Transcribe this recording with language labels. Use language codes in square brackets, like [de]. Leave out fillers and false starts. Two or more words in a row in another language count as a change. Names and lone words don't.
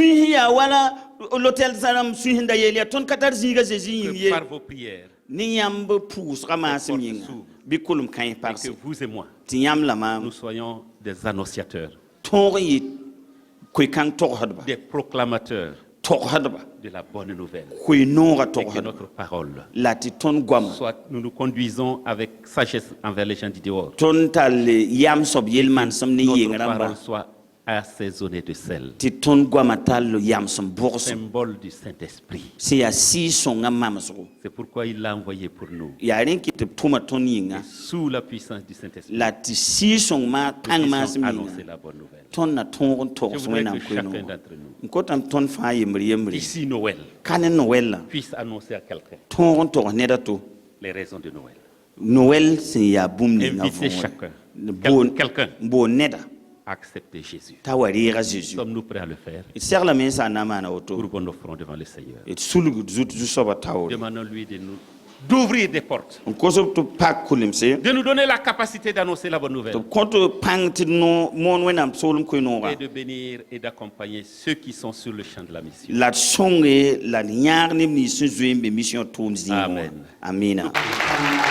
[fr] Que par vos prières, et que vous et moi, nous soyons des annonciateurs, des proclamateurs de la bonne nouvelle. Et que notre parole soit, nous nous conduisons avec sagesse envers les gens du dehors. Notre parole soit assaisonné de sel, [mos] tɩ tõnd goama tall yam sẽn bʋgsem [fr] symbole du Saint-Esprit. [mos] sẽn yaa Sɩɩg-sõngã mamsgo [fr] C'est pourquoi il l'a envoyé pour nous. [mos] yaa rẽ n kɩ tɩ b tʋma tõnd yĩnga [fr] Sous la puissance du Saint-Esprit, [mos] la tɩ Sɩɩg-sõng maa [fr] nous [mos] tãng maasem [fr] puissions [mos] yĩnga [fr] annoncer la bonne nouvelle. [mos] tõnd na tõog n [fr] Je [mos] togs [fr] voudrais [mos] wẽnnaam [fr] que chacun [mos] koe-noogã [fr] d'entre nous, [mos] n kotame tõnd fãa yembr-yembre [fr] ici Noël, [mos] ka ne noɛl [fr] puisse annoncer à quelqu'un [mos] tõog n togs ned a to [fr] les raisons de Noël. [mos] noɛl sẽn yaa bũmb ninga [fr] Inviter [mos] vʋʋgẽ [fr] chacun, [mos] n [fr] quelqu'un, [mos] boond neda [fr] à accepter Jésus. [mos] t'a wa reega Zeezi [fr] Sommes-nous prêts à le faire? [mos] d seglame n sã n na n maana woto [fr] Courbons nos fronts devant le Seigneur. [mos] d sulg zu-soaba taoore [fr] Demandons-lui d'ouvrir des portes, [mos] n kosb tɩ b pak kʋlemse [fr] de nous donner la capacité d'annoncer la bonne [mos] tɩ [fr] nouvelle [mos] b kõ tɩ pãng tɩ d moon wẽnnaam soolem koe-noogã [fr] et de bénir et d'accompagner ceux qui sont sur le champ de la mission. [mos] la d sõnge la d yãag neb nins sẽn zoe n be mission tʋʋm zĩigẽ wã [fr] Amen. [mos] amina